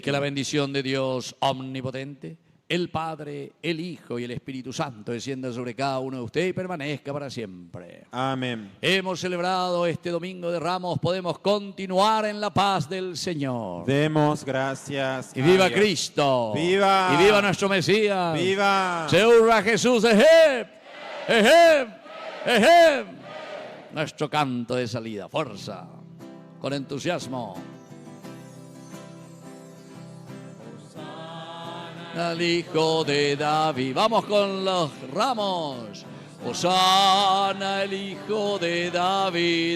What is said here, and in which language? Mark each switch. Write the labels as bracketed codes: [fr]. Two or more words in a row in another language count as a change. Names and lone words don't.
[es] Y que la bendición de Dios omnipotente, el Padre, el Hijo y el Espíritu Santo descienda sobre cada uno de ustedes y permanezca para siempre. Amén. Hemos celebrado este Domingo de Ramos, podemos continuar en la paz del Señor. Demos gracias. Y viva a Dios. Cristo. ¡Viva! Y viva nuestro Mesías. ¡Viva! Se hurra Jesús. ¡Ejeb! ¡Ejeb! ¡Ejeb! Nuestro canto de salida. Fuerza. Con entusiasmo. Al Hijo de David. Vamos con los ramos. Hosana el Hijo de David.